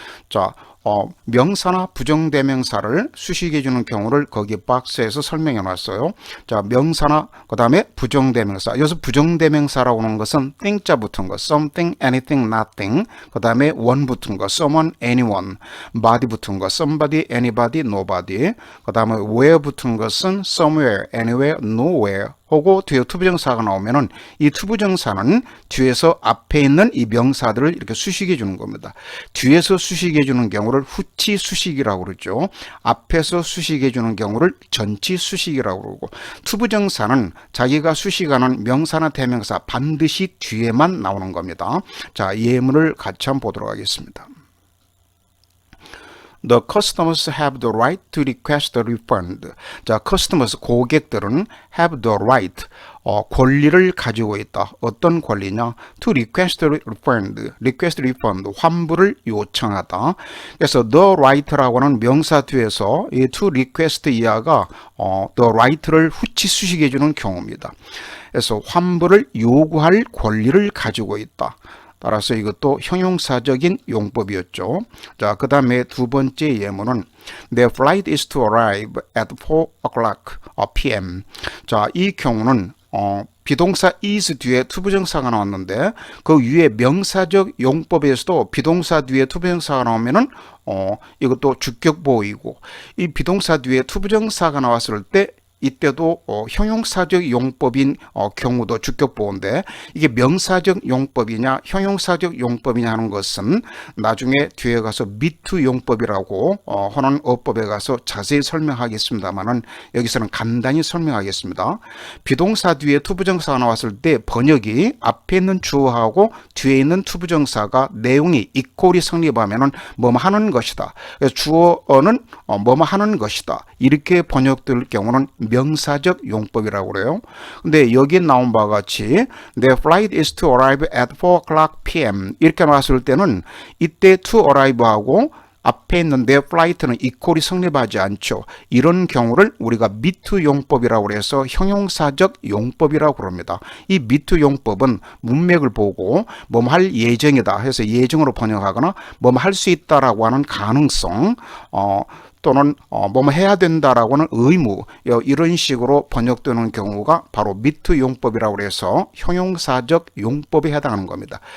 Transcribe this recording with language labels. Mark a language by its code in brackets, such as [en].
[ko] 자, 명사나 부정대명사를 수식해 주는 경우를 거기 박스에서 설명해 놨어요. 자, 명사나 그 다음에 부정대명사. 여기서 부정대명사라고 하는 것은 thing자 붙은 거, something, anything, nothing. 그 다음에 one 붙은 거, someone, anyone. body 붙은 거, somebody, anybody, nobody. 그 다음에 where 붙은 것은 somewhere, anywhere, nowhere. 하고 뒤에 투부정사가 나오면은 이 투부정사는 뒤에서 앞에 있는 이 명사들을 이렇게 수식해 주는 겁니다. 뒤에서 수식해 주는 경우를 후치 수식이라고 그러죠. 앞에서 수식해 주는 경우를 전치 수식이라고 그러고, 투부정사는 자기가 수식하는 명사나 대명사 반드시 뒤에만 나오는 겁니다. 자, 예문을 같이 한번 보도록 하겠습니다. [en] The customers have the right to request a refund. [ko] 자, customers, 고객들은 [en] have the right, [ko] 권리를 가지고 있다. 어떤 권리냐? [en] To request a refund, request refund, [ko] 환불을 요청하다. 그래서 the right라고 하는 명사 뒤에서 이 to request 이하가 the right를 후치 수식해 주는 경우입니다. 그래서 환불을 요구할 권리를 가지고 있다. 따라서 이것도 형용사적인 용법이었죠. 자, 그 다음에 두 번째 예문은 [en] Their flight is to arrive at 4 o'clock p.m. [ko] 자, 이 경우는 비동사 is 뒤에 투부정사가 나왔는데 그 위에 명사적 용법에서도 비동사 뒤에 투부정사가 나오면은 이것도 주격보호이고, 이 비동사 뒤에 투부정사가 나왔을 때 이때도 형용사적 용법인 경우도 주격 보호인데 이게 명사적 용법이냐 형용사적 용법이냐 하는 것은 나중에 뒤에 가서 미투 용법이라고 하는 어법에 가서 자세히 설명하겠습니다만은 여기서는 간단히 설명하겠습니다. 비동사 뒤에 투부정사가 나왔을 때 번역이 앞에 있는 주어하고 뒤에 있는 투부정사가 내용이 이퀄이 성립하면은 뭐뭐 하는 것이다. 그래서 주어는 뭐뭐 하는 것이다. 이렇게 번역될 경우는 명사적 용법이라고 그래요. 근데 여기에 나온 바와 같이 [en] Their flight is to arrive at 4 o'clock p.m. [ko] 이렇게 나왔을 때는 이때 to arrive하고 앞에 있는 their flight는 이퀄이 성립하지 않죠. 이런 경우를 우리가 미투 용법이라고 해서 형용사적 용법이라고 그럽니다. 이 미투 용법은 문맥을 보고 뭐뭐 할 예정이다 해서 예정으로 번역하거나 뭐뭐 할 수 있다라고 하는 가능성 또는 뭐뭐 해야 된다라고는 의무 이런 식으로 번역되는 경우가 바로 미투 용법이라고 해서 형용사적 용법에 해당하는 겁니다.